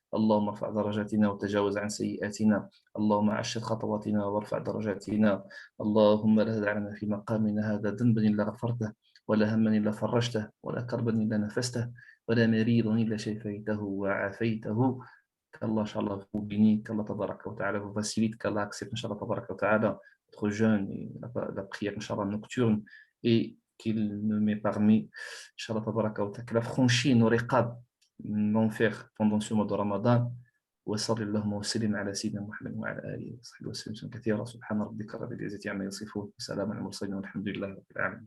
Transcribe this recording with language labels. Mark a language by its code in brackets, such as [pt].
[ar] اللهم ارفع درجاتنا وتجاوز عن سيئاتنا. اللهم عشر خطواتنا وارفع درجاتنا. اللهم لا تدع لنا في مقامنا هذا ذنبا إلا غفرته ولا هما إلا فرجته ولا كربا إلا نفسته ولا مريضا إلا شفيته وعافيته. [fr] Qu'Allah, Inch'Allah, vous bénisse, qu'Allah, tabaraka wa ta'ala, vous facilite, qu'Allah accepte, Inch'Allah, tabaraka wa ta'ala, votre jeûne et la prière, Inch'Allah, nocturne, et qu'il nous met parmi, Inch'Allah, tabaraka wa ta'ala, qu'il a franchi nos riqab, l'enfer pendant ce mois de Ramadan. [ar] وصلى اللهم وسلم على سيدنا محمد وعلى اله وصحبه وسلم كثيرا. سبحان ربك رب العزه عما يصفون وسلام على المرسلين والحمد لله رب العالمين.